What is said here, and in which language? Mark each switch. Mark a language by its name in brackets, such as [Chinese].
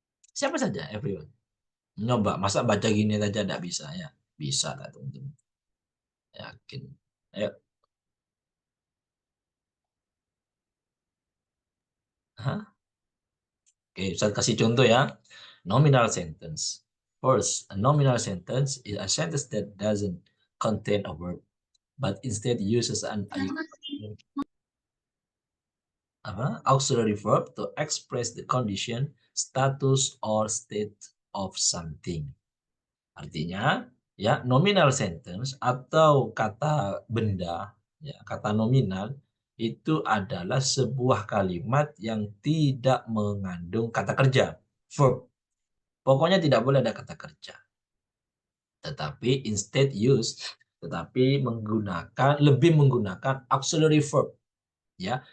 [Indonesian] Siapa saja, [English] everyone. [Indonesian] Nyoba, masa baca gini saja tidak bisa ya? Bisa lah teman-teman. Yakin. Ayo. Hah? Oke, saya kasih contoh ya. [English] Nominal sentence. First, a nominal sentence is a sentence that doesn't contain a verb, but instead uses an auxiliary verb to express the condition, status, or state of something. [Indonesian] Artinya, ya, nominal sentence atau kata benda, ya, kata nominal itu adalah sebuah kalimat yang tidak mengandung kata kerja, verb. Pokoknya tidak boleh ada kata kerja. Tetapi [English] instead use, [Indonesian] tetapi lebih menggunakan auxiliary verb, ya.